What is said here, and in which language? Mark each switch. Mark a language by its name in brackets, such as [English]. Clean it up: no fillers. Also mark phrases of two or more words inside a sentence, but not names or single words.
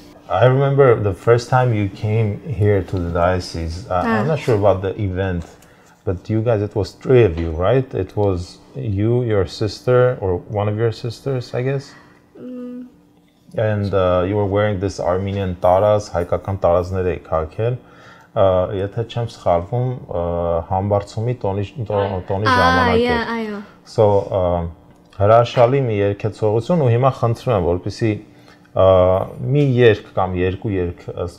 [English] I remember the first time you came here to the diocese. I'm not sure about the event, but you guys, it was 3 of you, right? It was you, your sister, or one of your sisters, I guess? And you were wearing this Armenian taras, [Armenian] հայկական տարազներ էի քաղաքել։ Եթե չեմ սխալվում, համբարձումի տոնի ժամանակ էր։ այո։ So, հրաշալի մի երգեցողություն ու հիմա խնդրում եմ, որպեսզի մի երգ կամ երկու երգ ըստ